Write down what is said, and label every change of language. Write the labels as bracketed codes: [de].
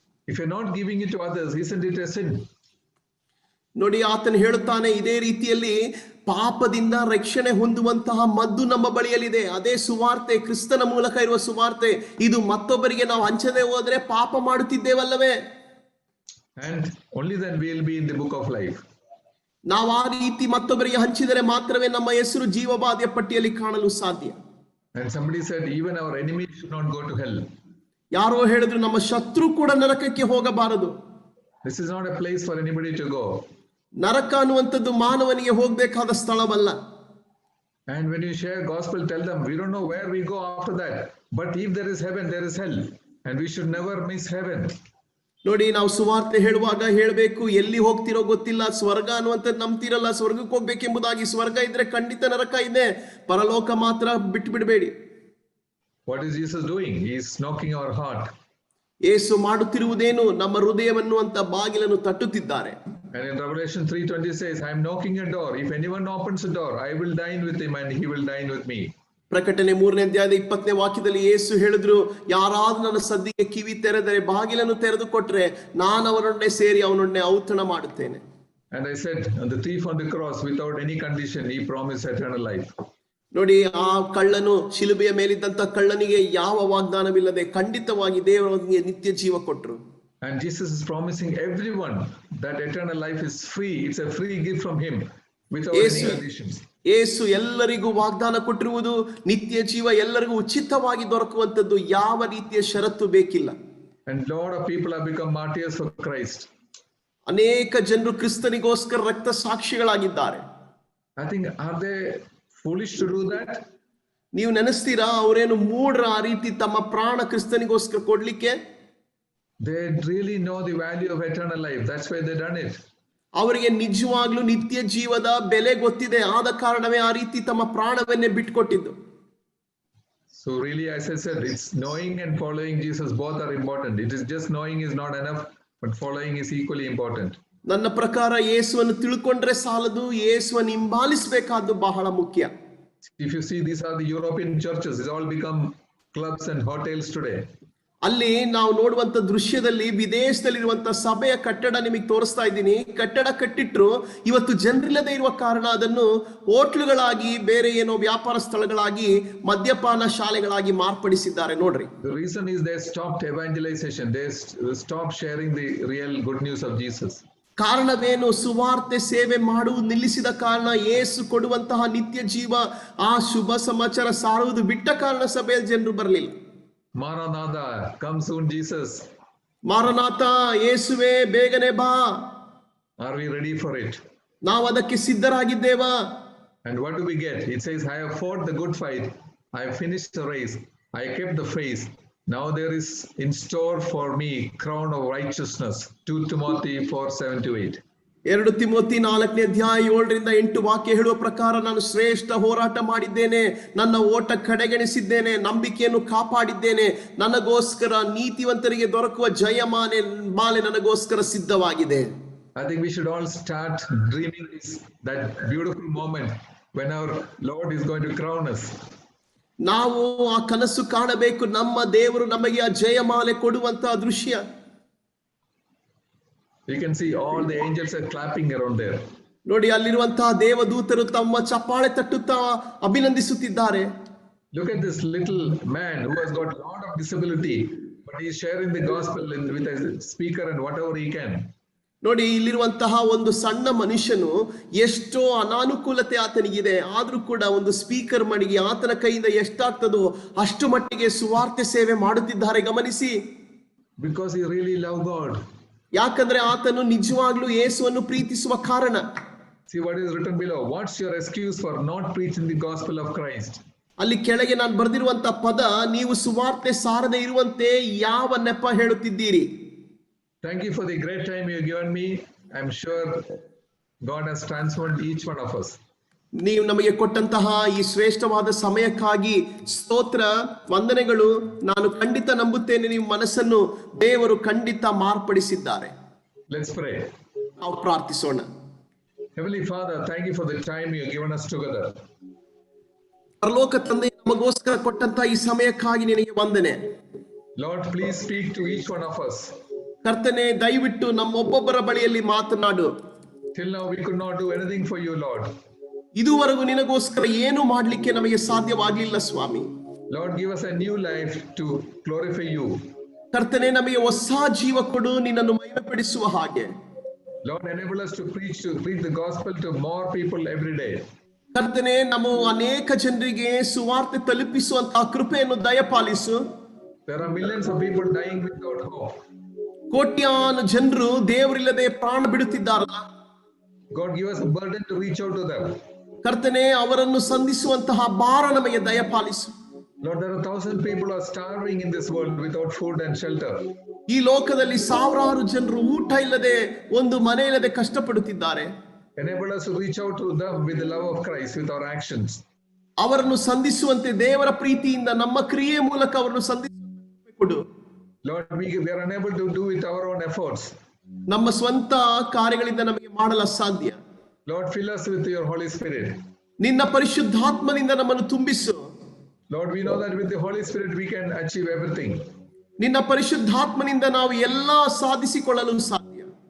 [en] If you're not giving it to others, isn't it a sin? [kn] ನೋಡಿ, ಆತನು ಹೇಳುತ್ತಾನೆ, ಇದೇ ರೀತಿಯಲ್ಲಿ ಪಾಪದಿಂದ ರಕ್ಷಣೆ ಹೊಂದುವಂತಹ ಮದ್ದು ನಮ್ಮ ಬಳಿಯಲ್ಲಿದೆ. ಅದೇ ಸುವಾರ್ತೆ, ಕ್ರಿಸ್ತನ ಮೂಲಕ ಇರುವ ಸುವಾರ್ತೆ. ಇದು ಮತ್ತೊಬ್ಬರಿಗೆ ನಾವು ಹಂಚದೆ ಹೋದ್ರೆ ಪಾಪ ಮಾಡುತ್ತಿದ್ದೇವಲ್ಲವೇ? [en] And only then we will be in the book of life. [kn] ನಾವು ಆ ರೀತಿ ಮತ್ತೊಬ್ಬರಿಗೆ ಹಂಚಿದರೆ ಮಾತ್ರವೇ ನಮ್ಮ ಹೆಸರು ಜೀವಬಾಧೆಯ ಪಟ್ಟಿಯಲ್ಲಿ ಕಾಣಲು ಸಾಧ್ಯ. [en] And somebody said, even our enemy should not go to hell. [kn] ಯಾರೋ ಹೇಳಿದ್ರು, ನಮ್ಮ ಶತ್ರು ಕೂಡ ನರಕಕ್ಕೆ ಹೋಗಬಾರದು. [en] This is not a place for anybody to go. [kn] ನರಕ ಅನ್ನುವಂಥದ್ದು ಮಾನವನಿಗೆ ಹೋಗಬೇಕಾದ ಸ್ಥಳವಲ್ಲ. [en] And when you share gospel, tell them, we don't know where we go after that, but if there is heaven, there is hell, and we should never miss heaven. [kn] ನೋಡಿ, ನಾವು ಸುವಾರ್ತೆ ಹೇಳುವಾಗ ಹೇಳಬೇಕು, ಎಲ್ಲಿ ಹೋಗ್ತಿರೋ ಗೊತ್ತಿಲ್ಲ, ಸ್ವರ್ಗ ಅನ್ನುವಂಥದ್ದು ನಂಬ್ತಿರಲ್ಲ, ಸ್ವರ್ಗಕ್ಕೆ ಹೋಗ್ಬೇಕೆಂಬುದಾಗಿ. ಸ್ವರ್ಗ ಇದ್ರೆ ಖಂಡಿತ ನರಕ ಇದೆ, ಪರಲೋಕ ಮಾತ್ರ ಬಿಟ್ಟು ಬಿಡಬೇಡಿ. [en] What is Jesus doing? He is knocking our heart. [kn] ಯೇಸು ಮಾಡುತ್ತಿರುವುದೇನು? ನಮ್ಮ ಹೃದಯವನ್ನು ಅಂತ ಬಾಗಿಲನ್ನು ತಟ್ಟುತ್ತಿದ್ದಾರೆ. [en] And in Revelation 3:20 says, I am knocking a door. If anyone opens the door, I will dine with him and he will dine with me. [kn] ಪ್ರಕಟಣೆ 3ನೇ ಅಧ್ಯಾಯದ 20ನೇ ವಾಕ್ಯದಲ್ಲಿ ಯೇಸು ಹೇಳಿದ್ರು, ಯಾರಾದ್ರೂ ನನ್ನ ಸದ್ದಿಗೆ ಕಿವಿ ತೆರೆದರೆ, ಬಾಗಿಲನ್ನು ತೆರೆದು ಕೊಟ್ರೆ, ನಾನು ಅವನೊಡನೆ ಸೇರಿ ಅವನೊಡನೆ ಔತಣ ಮಾಡುತ್ತೇನೆ. [en] And I said, and the thief on the cross, without any condition, he promised eternal life. [kn] ನೋಡಿ, ಆ ಕಳ್ಳನು, ಶಿಲುಬೆಯ ಮೇಲಿದ್ದಂತ ಕಳ್ಳನಿಗೆ ಯಾವ ವಾಗ್ದಾನವಿಲ್ಲದೆ ಖಂಡಿತವಾಗಿ ದೇವರಿಗೆ ನಿತ್ಯ ಜೀವ ಕೊಟ್ಟರು. [en] And Jesus is promising everyone that eternal life is free. It's a free gift from him without any conditions. [kn] ಯೇಸು ಎಲ್ಲರಿಗೂ ವಾಗ್ದಾನ ಕೊಟ್ಟಿರುವುದು ನಿತ್ಯ ಜೀವ, ಎಲ್ಲರಿಗೂ ಉಚಿತವಾಗಿ ದೊರಕುವಂತದ್ದು, ಯಾವ ರೀತಿಯ ಷರತ್ತು ಬೇಕಿಲ್ಲ. [en] And lot of people have become martyrs for Christ. [kn] ಅನೇಕ ಜನರು ಕ್ರಿಸ್ತನಿಗೋಸ್ಕರ ರಕ್ತ ಸಾಕ್ಷಿಗಳಾಗಿದ್ದಾರೆ. [en] I think, are they foolish to do that? [kn] ನೀವು ನೆನೆಸ್ತೀರಾ, ಅವರೇನು ಮೂಢರ ಆ ರೀತಿ ತಮ್ಮ ಪ್ರಾಣ ಕ್ರಿಸ್ತನಿಗೋಸ್ಕರ ಕೊಡ್ಲಿಕ್ಕೆ? [en] They really know the value of eternal life. That's why they done it. [kn] ಅವರಿಗೆ ನಿಜವಾಗ್ಲೂ ನಿತ್ಯ ಜೀವದ ಬೆಲೆ ಗೊತ್ತಿದೆ, ಆದ ಕಾರಣವೇ ಆ ರೀತಿ ತಮ್ಮ ಪ್ರಾಣವನ್ನೇ ಬಿಟ್ಕೊಟ್ಟಿದ್ದು. [en] So really, as I said, it's knowing and following Jesus, both are important. It is just knowing is not enough, but following is equally important. [kn] ನನ್ನ ಪ್ರಕಾರ ಯೇಸುವನ್ನು ತಿಳ್ಕೊಂಡ್ರೆ ಸಾಲದು, ಯೇಸುವನ್ನು ಹಿಂಬಾಲಿಸಬೇಕಾದ್ದು ಬಹಳ ಮುಖ್ಯ. [en] If you see, these are the European churches. It's all become clubs and hotels today. [kn] ಅಲ್ಲಿ ನಾವು ನೋಡುವಂತ ದೃಶ್ಯದಲ್ಲಿ ವಿದೇಶದಲ್ಲಿರುವಂತ ಸಭೆಯ ಕಟ್ಟಡ ನಿಮಗೆ ತೋರಿಸ್ತಾ ಇದ್ದೀನಿ. ಕಟ್ಟಡ ಕಟ್ಟಿಟ್ರು, ಇವತ್ತು ಜನರಿಲ್ಲದೆ ಇರುವ ಕಾರಣ ಅದನ್ನು ಹೋಟ್ಲುಗಳಾಗಿ, ಬೇರೆ ಏನೋ ವ್ಯಾಪಾರ ಸ್ಥಳಗಳಾಗಿ, ಮದ್ಯಪಾನ ಶಾಲೆಗಳಾಗಿ ಮಾರ್ಪಡಿಸಿದ್ದಾರೆ ನೋಡ್ರಿ. [en] The reason is they stopped evangelization. They stopped sharing the real good news of Jesus. [kn] ಕಾರಣವೇನು? ಸುವಾರ್ತೆ ಸೇವೆ ಮಾಡುವುದು ನಿಲ್ಲಿಸಿದ ಕಾರಣ, ಯೇಸು ಕೊಡುವಂತಹ ನಿತ್ಯ ಜೀವ, ಆ ಶುಭ ಸಮಾಚಾರ ಸಾರುವುದು ಬಿಟ್ಟ ಕಾರಣ ಸಭೆಯಲ್ಲಿ ಜನರು ಬರಲಿಲ್ಲ. [en] Maranatha, come soon Jesus. [kn] Maranatha, ಯೇಸುವೆ ಬೇಗನೆ ಬಾ. [en] Are we ready for it? [kn] ನಾವು ಅದಕ್ಕೆ ಸಿದ್ಧರಾಗಿದ್ದೇವಾ? [en] And what do we get? It says, I have fought the good fight. I have finished the race. I kept the faith. Now there is in store for me crown of righteousness. 2 Timothy 4:7-8. [kn] 2 Timothy 4ನೇ ಅಧ್ಯಾಯ 7-8 ವಾಕ್ಯ ಹೇಳುವ ಪ್ರಕಾರ, ನಾನು ಶ್ರೇಷ್ಠ ಹೋರಾಟ ಮಾಡಿದ್ದೇನೆ, ನನ್ನ ಓಟ ಕಡೆಗಣಿಸಿದ್ದೇನೆ, ನಂಬಿಕೆಯನ್ನು ಕಾಪಾಡಿದ್ದೇನೆ, ನನಗೋಸ್ಕರ ನೀತಿವಂತರಿಗೆ ದೊರಕುವ ಮಾಲೆ ನನಗೋಸ್ಕರ ಸಿದ್ಧವಾಗಿದೆ. [en] I think we should all start dreaming that beautiful moment when our Lord is going to crown us. [kn] ನಾವು ಆ ಕನಸು ಕಾಣಬೇಕು, ನಮ್ಮ ದೇವರು ನಮಗೆ ಆ ಜಯಮಾಲೆ ಕೊಡುವಂತಹ ದೃಶ್ಯ. [en] You can see all the angels are clapping around there. [kn] ನೋಡಿ, ಅಲ್ಲಿರುವಂತಹ ದೇವದೂತರು ತಮ್ಮ ಚಪ್ಪಾಳೆ ತಟ್ಟುತ್ತಾ ಅಭಿನಂದಿಸುತ್ತಿದ್ದಾರೆ. [en] Look at this little man who has got a lot of disability, but he is sharing the gospel with a speaker and whatever he can. [kn] ನೋಡಿ, ಇಲ್ಲಿರುವಂತಹ ಒಂದು ಸಣ್ಣ ಮನುಷ್ಯನು, ಎಷ್ಟೋ ಅನಾನುಕೂಲತೆ ಆತನಿಗಿದೆ, ಆದ್ರೂ ಕೂಡ ಒಂದು ಸ್ಪೀಕರ್ ಮಡಿಗೆ ಆತನ ಕೈಯಿಂದ ಎಷ್ಟಾಗ್ತದೋ ಅಷ್ಟು ಮಟ್ಟಿಗೆ ಸುವಾರ್ತೆ ಸೇವೆ ಮಾಡುತ್ತಿದ್ದಾರೆ. ಗಮನಿಸಿ. [en] Because he really loved God. [kn] ಯಾಕಂದ್ರೆ ಆತನು ನಿಜವಾಗ್ಲೂ ಯೇಸುವನ್ನು ಪ್ರೀತಿಸುವ ಕಾರಣ. [en] See what is written below. What's your excuse for not preaching the gospel of Christ? [kn] ಅಲ್ಲಿ ಕೆಳಗೆ ನಾನು ಬರೆದಿರುವಂತ ಪದ, ನೀವು ಸುವಾರ್ತೆ ಸಾರದೆ ಇರುವಂತೆ ಯಾವ ನೆಪ ಹೇಳುತ್ತಿದ್ದೀರಿ? [en] Thank you for the great time you have given me. I'm sure God has transformed each one of us. [kn] ನೀವು ನಮಗೆ ಕೊಟ್ಟಂತಹ ಈ ಶ್ರೇಷ್ಠವಾದ ಸಮಯಕ್ಕಾಗಿ ಸ್ತೋತ್ರ, ವಂದನೆಗಳು. ನಾನು ಖಂಡಿತ ನಂಬುತ್ತೇನೆ, ನಿಮ್ಮ ಮನಸ್ಸನ್ನು ದೇವರು ಖಂಡಿತ ಮಾರ್ಪಡಿಸಿದ್ದಾರೆ. [en] Let's pray. [kn] ನಾವು ಪ್ರಾರ್ಥಿಸೋಣ. [en] Heavenly Father, thank you for the time you have given us together. [kn] ಪರಲೋಕ ತಂದೆ, ನಮಗೋಸ್ಕರ ಕೊಟ್ಟಂತಹ ಈ ಸಮಯಕ್ಕಾಗಿ ನಿನಗೆ ವಂದನೆ. [en] Lord, please speak to each one of us. [kn] ಕರ್ತನೆ, ದಯವಿಟ್ಟು ನಮ್ಮೊಬ್ಬೊಬ್ಬರ ಬಳಿಯಲ್ಲಿ ಮಾತನಾಡು. [en] Till now we could not do anything for you, Lord. [kn] ಇದುವರೆಗೂ ನಿನಗೋಸ್ಕರ ಏನು ಮಾಡಲಿಕ್ಕೆ ನಮಗೆ ಸಾಧ್ಯವಾಗಲಿಲ್ಲ ಸ್ವಾಮಿ. [en] Lord, give us a new life to glorify you. [kn] ಕರ್ತನೆ, ನಮಗೆ ಹೊಸ ಜೀವ ಕೊಡು, ನಿನ್ನನ್ನು ಮಹಿಮೆಪಡಿಸುವ ಹಾಗೆ. [en] Lord, enable us to preach the gospel to more people every day. [kn] ಕರ್ತನೆ, ನಾವು ಅನೇಕ ಜನರಿಗೆ ಸುವಾರ್ತೆ ತಲುಪಿಸುವಂತಹ ಕೃಪೆಯನ್ನು ದಯಪಾಲಿಸು. [en] There are millions of people dying without hope. [kn] ಕೋಟ್ಯಾನು ಜನರು ದೇವರಿಲ್ಲದೆ ಪ್ರಾಣ ಬಿಡುತ್ತಿದ್ದಾರಲ್ಲ. [en] God, give us a burden to reach out to them. [kn] ಕರ್ತನೆ, ಅವರನ್ನು ಸಂಧಿಸುವಂತಹ ಭಾರ ನಮಗೆ ದಯಪಾಲಿಸು. [en] Lord, there are 1,000 people are starving in this world without food and shelter. [kn] ಈ ಲೋಕದಲ್ಲಿ ಸಾವಿರಾರು ಜನರು ಊಟ ಇಲ್ಲದೆ, ಒಂದು ಮನೆ ಇಲ್ಲದೆ ಕಷ್ಟಪಡುತ್ತಿದ್ದಾರೆ. [en] Enable us to reach out to them with the love of Christ, with our actions. [kn] ಅವರನ್ನು ಸಂಧಿಸುವಂತೆ ದೇವರ ಪ್ರೀತಿಯಿಂದ ನಮ್ಮ ಕ್ರಿಯೆ ಮೂಲಕ ಅವರನ್ನು ಸಂಧಿಸುವಂತೆ ಕೊಡು. [en] Lord, we are unable to do it our own efforts. [kn] ನಮ್ಮ ಸ್ವಂತ ಕಾರ್ಯಗಳಿಂದ ನಮಗೆ ಮಾಡಲು ಅಸಾಧ್ಯ. [en] Lord, fill us with your Holy Spirit. [kn] ನಿನ್ನ ಪರಿಶುದ್ಧಾತ್ಮನಿಂದ ನಮ್ಮನ್ನು ತುಂಬಿಸು. [en] Lord, we know that with the Holy Spirit we can achieve everything. [kn] ನಿನ್ನ ಪರಿಶುದ್ಧಾತ್ಮನಿಂದ ನಾವು ಎಲ್ಲಾ ಸಾಧಿಸಿಕೊಳ್ಳಲು ಸಾಧ್ಯ.